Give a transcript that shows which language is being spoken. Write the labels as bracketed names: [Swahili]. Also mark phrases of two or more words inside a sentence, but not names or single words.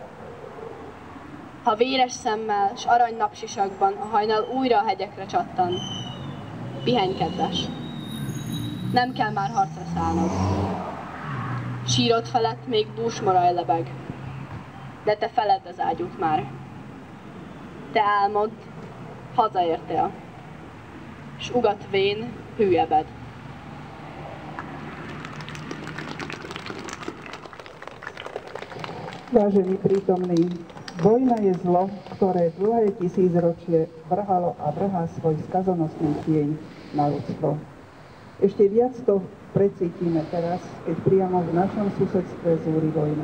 [Hungarian] Ha véres szemmel s arany napsisakban a hajnal újra a hegyekre csattan, pihenj, kedves, nem kell már harcra szállnod. Sírod felett még dús moraj lebeg, de te feledd az ágyút már. Te álmod, hazaértél, s ugat vén hűebed. [Slovak] Vážení prítomní, vojna je zlo, ktoré dlhé tisícročie vrhalo a vrhá svoj skazonosný tieň na ľudstvo. Ešte viac to precítime teraz, keď priamo v našom susedstve zúri vojna.